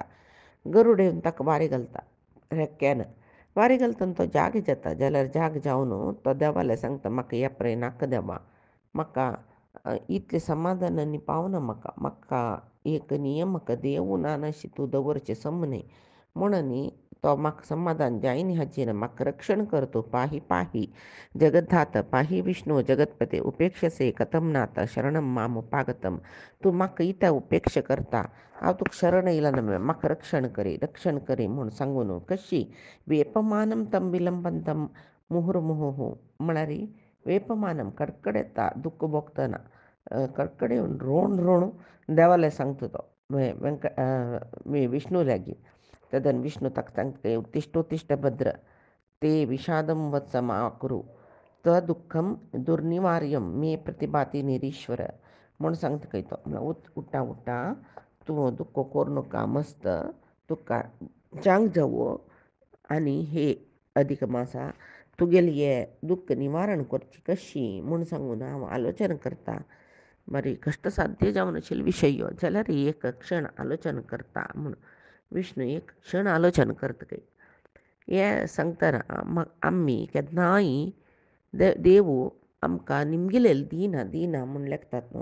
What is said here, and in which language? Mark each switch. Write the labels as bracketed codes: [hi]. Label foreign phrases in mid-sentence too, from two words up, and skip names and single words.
[kok] गरुड येवन ताका वारी घालता रेक्क्यान वारी घालतना तो जाग जाता जाल्यार जाग जावन तो देवाले सांगता म्हाका येपरे नाका देवा. म्हाका इतले समाधानांनी पावना म्हाका म्हाका एक नियमक देव ना अशी तूं दवरचें समने म्हणून तो म्हाका समाधान जायनी हाजेर म्हाका रक्षण कर तूं [sa] पाही पाही जगद्धात पाही विष्णू जगतपते उपेक्षसे कथम नाथ शरणम माम उपागतम. [kok] तूं म्हाका इता उपेक्षा करता हांव तुका शरण येयला न्हय म्हाका रक्षण करी म्हूण सांगून कशी [sa] वेपमानम तम विलंबंतम मुहुर्मुहुः [kok] म्हळ्यार वेपमानम कडकडता दुःख भोगतना कडकड येवन रोण रोण देवाले सांगता तो विष्णू लागी. तदन विष्णू ताका सांगता [sa] उत्तिष्ठ भद्र ते विषादं वत्स मा कुरु दुःखम दुर्निवार्यम मे प्रतिभाती [kok] निरीश्वर म्हूण सांगता खंय तो उठा उठा तूं दुःख कोर नाका मस्त तुका चांग जावो आनी हे अधिक मासा तुगेली हे दुःख निवारण करची कशी म्हूण सांगून हांव आलोचना करता. बरी कष्टसाध्य जावन आशिल्लो विशय यो जाल्यार एक क्षण आलोचना करता म्हूण विष्णू एक क्षण आलोचना करता खंय हे सांगतना आमी केन्नाय देव आमकां निमगेलें दिना म्हूण लेखतात न्हू.